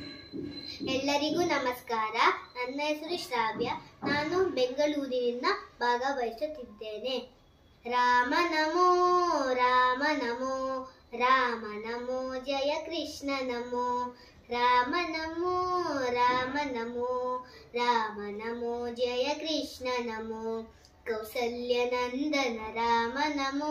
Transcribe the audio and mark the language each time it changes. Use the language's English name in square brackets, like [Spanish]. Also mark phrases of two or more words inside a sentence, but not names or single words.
[Kannada] ಎಲ್ಲರಿಗೂ ನಮಸ್ಕಾರ. ನನ್ನ ಹೆಸರು ಶ್ರಾವ್ಯ. ನಾನು ಬೆಂಗಳೂರಿನಿಂದ ಭಾಗವಹಿಸುತ್ತಿದ್ದೇನೆ. [Sanskrit] ರಾಮ ನಮೋ ರಾಮ ನಮೋ ರಾಮ ನಮೋ ಜಯ ಕೃಷ್ಣ ನಮೋ ರಾಮ ನಮೋ ರಾಮ ನಮೋ ರಾಮ ನಮೋ ಜಯ ಕೃಷ್ಣ ನಮೋ ಕೌಸಲ್ಯ ನಂದನ ರಾಮ ನಮೋ